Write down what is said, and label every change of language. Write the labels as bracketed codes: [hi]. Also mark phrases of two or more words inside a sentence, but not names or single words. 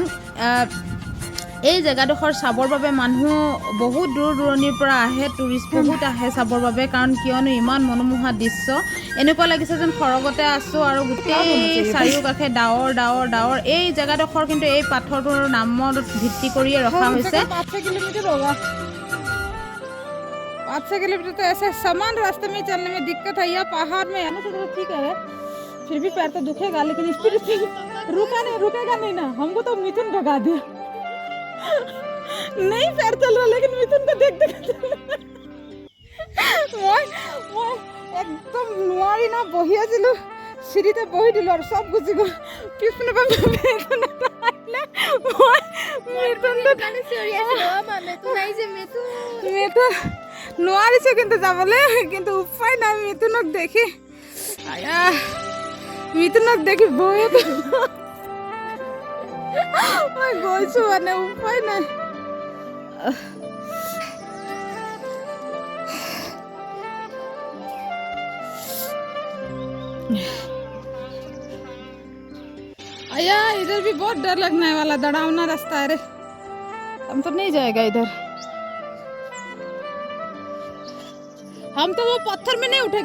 [as] এই জেগাডোখৰ চাবৰ বাবে মানুহ বহুত দূৰ দূৰণিৰ পৰা আহে, টুৰিষ্ট বহুত আহে চাবৰ বাবে। কিয়নো ইমান মনোমোহা দৃশ্য, এনেকুৱা লাগিছে যেন সৰগতে আছোঁ আৰু গোটেই চাৰিওকাষে ডাৱৰ ডাৱৰ ডাৱৰ। এই জেগাডোখৰ কিন্তু এই পাথৰটোৰ নামত ভিত্তি কৰিয়ে ৰখা হৈছে। [hi] 5-6 किलोमीटर होगा, 5-6 किलोमीटर। तो ऐसे समान रास्ते में चलने में दिक्कत है। यह पहाड़ में आने से तो ठीक है, फिर भी पैर तो दुखेगा, लेकिन स्पीड रुकेगा नहीं ना। हमको तो मिथुन भगा दिया। नहीं पैर चल रहा, लेकिन मिथुन को देख [as] মই একদম নোৱাৰি না বহি আছিলোঁ, চিৰিতে বহি দিলোঁ আৰু চব গুচি গ'ল। পিছপিনে নোৱাৰিছোঁ কিন্তু যাবলৈ, কিন্তু উপায় নাই। মিথুনক দেখি বহুত মই গৈছোঁ, মানে উপায় নাই। [hi] आया इधर भी बहुत डर लगने वाला, डरावना रास्ता है रे। हम तो नहीं जाएगा इधर, हम तो वो पत्थर में नहीं उठेगा।